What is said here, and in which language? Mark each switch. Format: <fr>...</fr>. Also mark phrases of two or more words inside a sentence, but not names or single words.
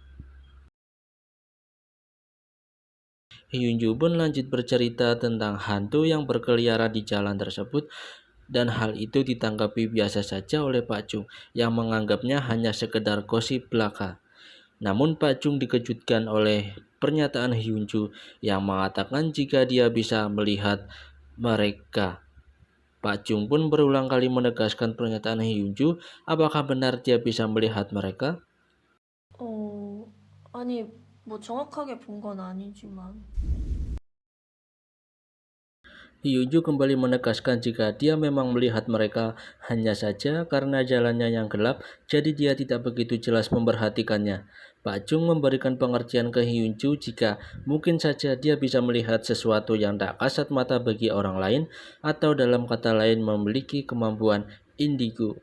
<id>Hyunju pun lanjut bercerita tentang hantu yang berkeliaran di jalan tersebut dan hal itu ditanggapi biasa saja oleh Pak Jung yang menganggapnya hanya sekedar gosip belaka. Namun Pak Jung dikejutkan oleh pernyataan Hyunju yang mengatakan jika dia bisa melihat mereka. Pak Jung pun berulang kali menegaskan pernyataan Hyunju, apakah benar dia bisa melihat mereka?</id> <ko>아니, 뭐 정확하게 본 건 아니지만.</ko> <id>Hyunju kembali menegaskan jika dia memang melihat mereka, hanya saja karena jalannya yang gelap, jadi dia tidak begitu jelas memperhatikannya. Pak Jung memberikan pengertian ke Hyunju jika mungkin saja dia bisa melihat sesuatu yang tak kasat mata bagi orang lain, atau dalam kata lain memiliki kemampuan indigo.</id>